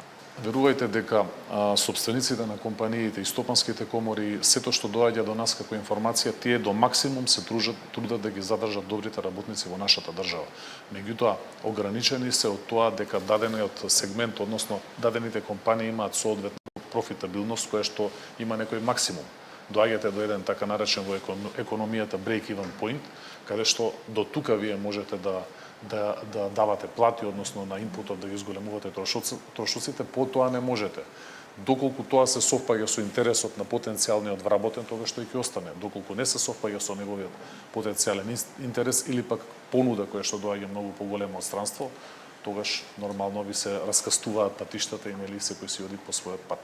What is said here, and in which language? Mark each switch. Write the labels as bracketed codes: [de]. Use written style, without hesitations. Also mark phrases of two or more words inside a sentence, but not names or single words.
[mk] Верувајте дека сопствениците на компаниите и стопанските комори, сето што доаѓа до нас како информација, тие до максимум се трудат да ги задржат добрите работници во нашата држава. Меѓутоа, ограничени се од тоа дека дадениот сегмент, односно дадените компании имаат соодветна профитабилност која што има некој максимум. Доаѓате до еден така наречен во економијата [en] break-even point, [mk] каде што до тука вие можете да давате плати, односно на инпутот да ги зголемувате трошоците, потоа не можете. Доколку тоа се совпаѓа со интересот на потенцијалниот вработен, тогаш тој ќе остане. Доколку не се совпаѓа со неговиот потенцијален интерес или пак понуда која што доаѓа многу поголемо од странство, тогаш нормално ви се раскастуваат патиштата и нели секој си оди по својот пат.